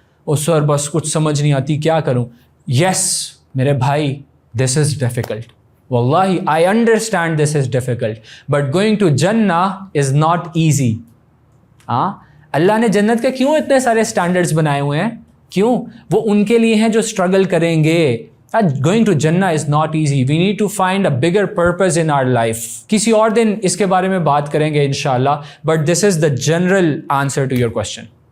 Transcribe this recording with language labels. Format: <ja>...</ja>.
<ur>اور سر بس کچھ سمجھ نہیں آتی کیا کروں. یس میرے بھائی</ur> <en>This is difficult. واللہ I understand this is difficult but going to جنہ is not easy.</en> <ur>ہاں اللہ نے جنت کے کیوں اتنے سارے اسٹینڈرڈس بنائے ہوئے ہیں؟ کیوں؟ وہ ان کے لیے ہیں جو اسٹرگل کریں گے.</ur> <en>Going to Jannah is not easy. We need to find a bigger purpose in our life.</en> <ur>کسی اور دن اس کے بارے میں بات کریں گے انشاءاللہ,</ur> <en>but this is the general answer to your question.</en>